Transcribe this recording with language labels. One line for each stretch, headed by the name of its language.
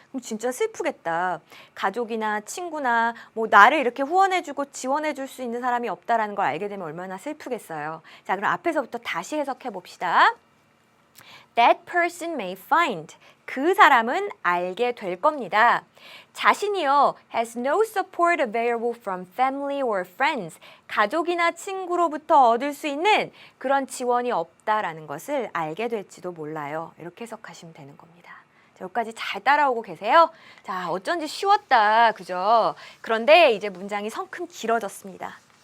Korean: 그럼 진짜 슬프겠다. 가족이나 친구나 나를 이렇게 후원해주고 지원해줄 수 있는 사람이 없다라는 걸 알게 되면 얼마나 슬프겠어요. 자, 그럼 앞에서부터 다시 해석해 봅시다.
English: that person may find.
Korean: 그 사람은 알게 될 겁니다. 자신이요,
English: has no support available from family or friends.
Korean: 가족이나 친구로부터 얻을 수 있는 그런 지원이 없다라는 것을 알게 될지도 몰라요. 이렇게 해석하시면 되는 겁니다. 자, 여기까지 잘 따라오고 계세요? 자, 어쩐지 쉬웠다. 그죠? 그런데 이제 문장이 성큼 길어졌습니다.